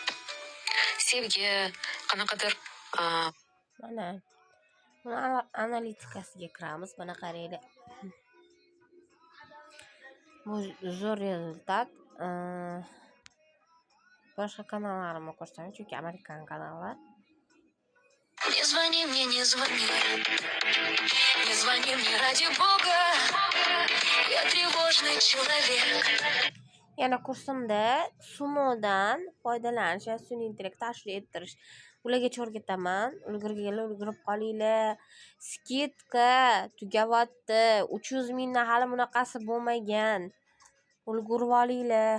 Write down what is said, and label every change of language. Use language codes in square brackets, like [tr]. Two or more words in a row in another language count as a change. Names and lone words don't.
[uz] Sevgi qanaqadir Mana buni analitikasiga kiramiz. Mana qaranglar. Bu zo'r rezultat. Boshqa kanallarimni ko'rsam, chunki amerikan kanallar. [ru] Не звони мне, не звони. Не звони мне ради Бога. Я тревожный человек. [uz] Yana kursimda sumodan foydalanish va sun'iy intellekt tashkil ettirish ulargacha o'rgataman. Ulgurib qolinglar. Skidka tugayapti. 300 mingdan hali bunaqasi bo'lmagan. Ulgurib olinglar.